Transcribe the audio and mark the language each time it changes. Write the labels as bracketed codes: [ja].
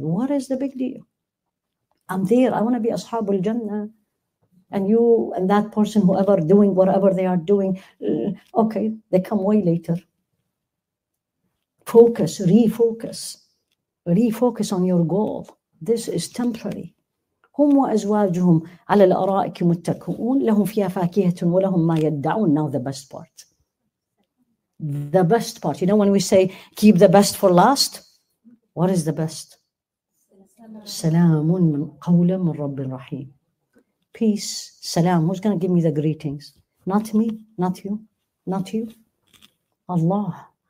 [en] What is the big deal? I'm there. I want to be Ashabul Jannah. And you and that person, whoever doing whatever they are doing, okay, they come way later. Focus, refocus on your goal. This is temporary. [ar] هم وأزواجهم على الأرائك متكئون لهم فيها فاكهة ولهم ما يدعون. [en] Now the best part. The best part. You know when we say keep the best for last, what is the best? [ar] سلام من قولا من رب رحيم. [en] Peace, salam. Who's going to give me the greetings? Not me, not you, not you. Allah.